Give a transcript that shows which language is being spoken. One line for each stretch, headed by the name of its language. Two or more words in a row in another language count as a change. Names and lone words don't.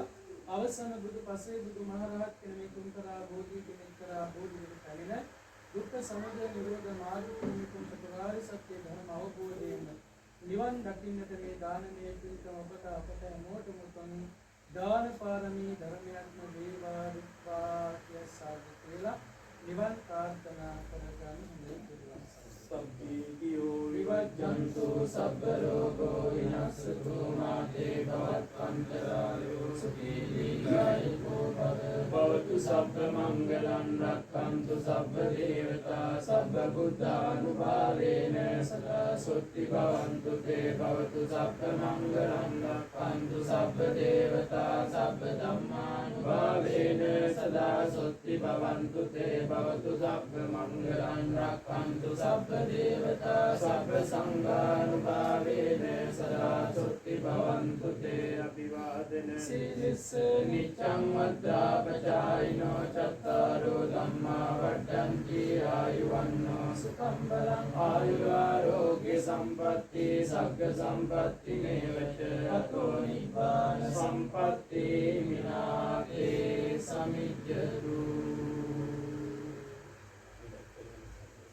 Sinhala: අවසන බුදු පසේ බුදු මහරහත් කෙනෙක් තුන්තරා බෝධි කෙනෙක් කරා බෝධි වෙන දුක්ඛ සමුදය නිරෝධ මාර්ග කුමිකුම් චතුරාර්ය සත්‍ය ධර්ම අවබෝධයෙන් නිවන් දකින්නට මේ දානමය පින්කම ඔබට අපට හැමෝටම උතුම් දාන පාරමී ධර්මයන්ම වේවා විත්වා කිය සාදු කියලා නිවන් ප්‍රාර්ථනා කරගන්න හොඳයි.
Pali: සබ්බීතියෝ විවජ්ජන්තු සබ්බ රෝගෝ විනස්සතු මාතේ භවත්වන්තරායෝ සුඛී දීඝායුකෝ භවතු සබ්බ මංගලං රක්ඛන්තු සබ්බ දේවතා සබ්බ බුද්ධානුභාවේන සදා සොත්ති භවන්තු තේ භවතු සබ්බ මංගලං රක්ඛන්තු සබ්බ දේවතා සබ්බ ධම්මානුභාවේන සදා සොත්ති භවන්තු තේ භවතු සබ්බ මංගලං රක්ඛන්තු සබ්බ දේවතා සබ්බ සංඝානුභාවේන සදා සොත්ති භවන්තු තේ අභිවාදන සීලස්ස නිච්ඡං වද්දාපචායිනෝ චත්තාරෝ ධම්මා වඩ්ඩන්ති ආයුවන්නෝ සුඛං බලං ආයුරෝග්‍ය සම්පatti සග්ග සම්පatti නේවච අතෝ නිබ්බාන සම්පatti මිනාතේ සමිජ්ජතු